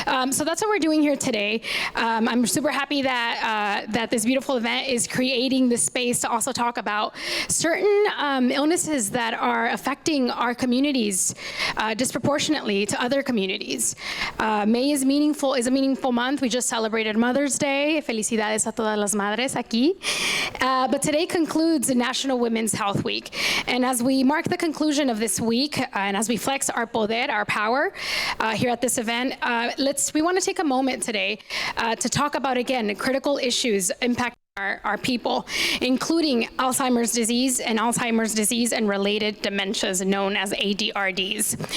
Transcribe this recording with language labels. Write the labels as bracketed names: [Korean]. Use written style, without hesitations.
[English] So that's what we're doing here today. I'm super happy that that this beautiful event is creating the space to also talk about certain illnesses that are affecting our communities disproportionately to other communities. May is a meaningful month. We just celebrated Mother's Day. [Spanish] Felicidades a todas las madres aquí. [English] But today concludes National Women's Health Week. And as we mark the conclusion of this week, and as we flex our poder, our power here at this event, we want to take a moment today to talk about, again, critical issues impacting our people, including Alzheimer's disease and related dementias known as ADRDs.